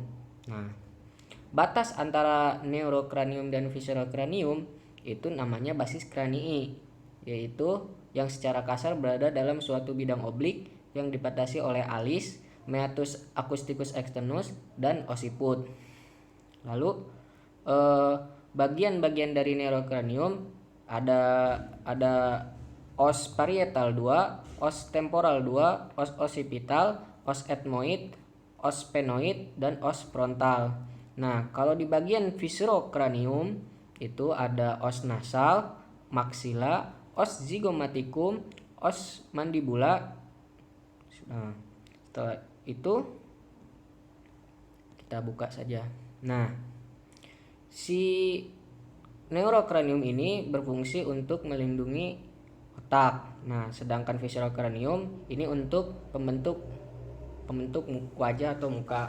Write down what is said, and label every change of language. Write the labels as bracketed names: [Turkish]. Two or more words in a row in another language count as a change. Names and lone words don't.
[Indonesian] Nah, batas antara neurokranium dan viscerokranium itu namanya basis kranii, yaitu yang secara kasar berada dalam suatu bidang oblik yang dibatasi oleh alis, [Latin] meatus acousticus externus, [Indonesian] dan occiput. Lalu bagian-bagian dari neurokranium ada os parietal 2, os temporal 2, os occipital, os ethmoid, os sphenoid, dan os frontal. Nah, kalau di bagian viscerokranium itu ada os nasal, maxilla, [Latin] os zygomaticum, [Indonesian] os mandibula. Nah, setelah itu kita buka saja. Nah, si neurokranium ini berfungsi untuk melindungi otak. Nah, sedangkan viscerokranium ini untuk pembentuk wajah atau muka.